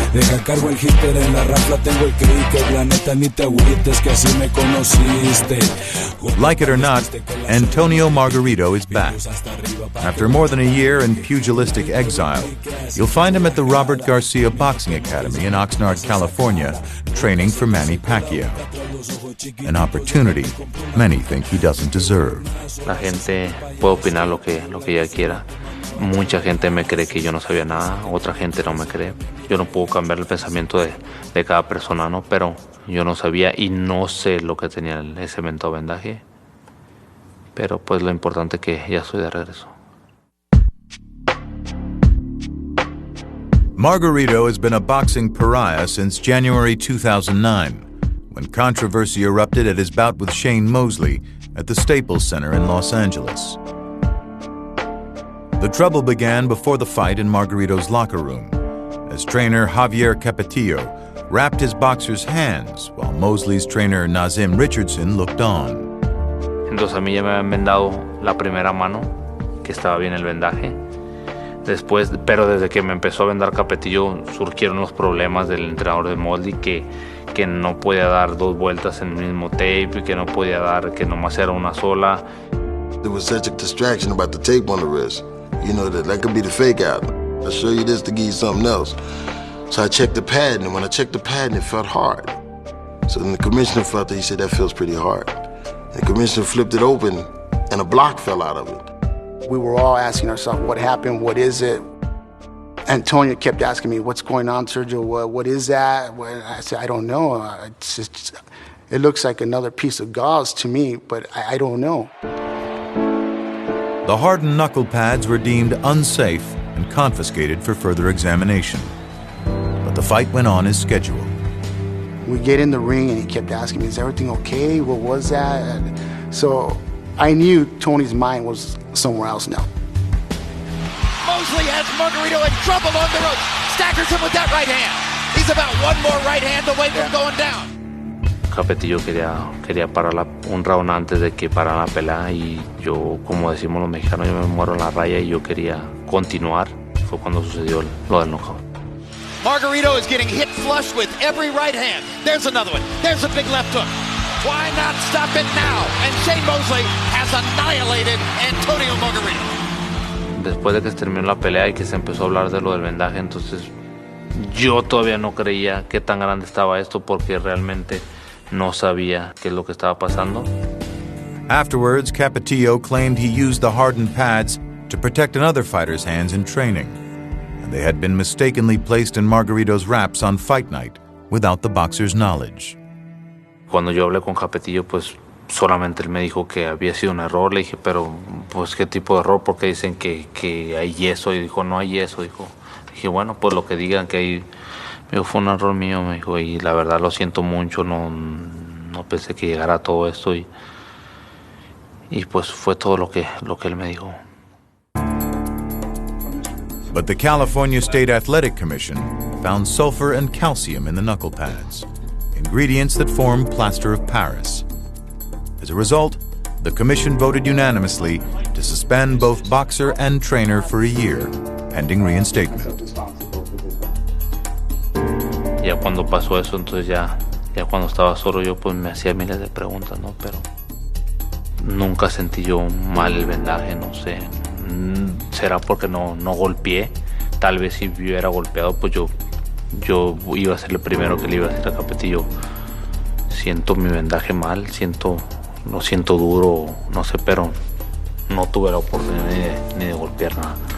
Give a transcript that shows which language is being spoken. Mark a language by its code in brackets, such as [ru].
[es] Deja cargo el hitter, en la rafla tengo el cricket. La neta ni te agüites que así me conociste. [en] Like it or not, Antonio Margarito is back. After more than a year in pugilistic exile, you'll find him at the Robert Garcia Boxing Academy in Oxnard, California, training for Manny Pacquiao. An opportunity many think he doesn't deserve. [es] La gente puede opinar lo que ella quiera. Mucha gente me cree que yo no sabía nada, otra gente no me cree. Yo no puedo cambiar el pensamiento de cada persona, ¿no? Pero yo no sabía y no sé lo que tenía ese mentado vendaje. Pero pues lo importante es que ya estoy de regreso. [en] Margarito has been a boxing pariah since January 2009, when controversy erupted at his bout with Shane Mosley at the Staples Center in Los Angeles. The trouble began before the fight in Margarito's locker room, as trainer Javier Capetillo wrapped his boxer's hands while Mosley's trainer Nazim Richardson looked on. [es] Entonces a mí ya me habían vendado la primera mano, que estaba bien el vendaje. Después, pero desde que me empezó a vendar Capetillo, surgieron los problemas del entrenador de Mosley, que no podía dar dos vueltas en el mismo tape, que no podía dar, que nomás era una sola. [en] There was such a distraction about the tape on the wrist. You know, that could be the fake out. I'll show you this to give you something else. So I checked the padding, and when I checked the padding, it felt hard. So then the commissioner felt it, he said, that feels pretty hard. And the commissioner flipped it open, and a block fell out of it. We were all asking ourselves, what happened? What is it? Antonio kept asking me, what's going on, Sergio? What is that? I said, I don't know. It looks like another piece of gauze to me, but I don't know. The hardened knuckle pads were deemed unsafe and confiscated for further examination. But the fight went on as scheduled. We get in the ring and he kept asking me, is everything okay? What was that? So I knew Tony's mind was somewhere else now. Mosley has Margarito in trouble on the ropes. Staggers him with that right hand. He's about one more right hand away from going down. [es] Capetillo quería parar un round antes de que parara la pelea y yo, como decimos los mexicanos, yo me muero en la raya y yo quería continuar. Fue cuando sucedió lo del knockout. [en] Margarito is getting hit flush with every right hand. There's another one. There's a big left hook. Why not stop it now? And Shane Mosley has annihilated Antonio Margarito. [es] Después de que se terminó la pelea y que se empezó a hablar de lo del vendaje, entonces yo todavía no creía qué tan grande estaba esto porque realmente no sabía qué es lo que estaba pasando. [en] Afterwards, Capetillo claimed he used the hardened pads to protect another fighter's hands in training, and they had been mistakenly placed in Margarito's wraps on fight night without the boxer's knowledge. [es] Cuando yo hablé con Capetillo, pues solamente él me dijo que había sido un error. Le dije, pero pues qué tipo de error, porque dicen que hay yeso. Y dijo, no hay yeso. Dije, bueno, pues lo que digan que hay. Me dijo, fue un error mío, me dijo, y la verdad lo siento mucho, no pensé que llegara a todo esto. Y pues fue todo lo que él me dijo. [en] But the California State Athletic Commission found sulfur and calcium in the knuckle pads, ingredients that form plaster of Paris. As a result, the commission voted unanimously to suspend both boxer and trainer for a year, pending reinstatement. [es] Ya cuando pasó eso, entonces ya cuando estaba solo yo, pues me hacía miles de preguntas, ¿no? Pero nunca sentí yo mal el vendaje, no sé. ¿Será porque no golpeé? Tal vez si yo hubiera golpeado, pues yo iba a ser el primero que le iba a decir a Capetillo, siento mi vendaje mal, lo siento duro, no sé, pero no tuve la oportunidad ni de golpear nada.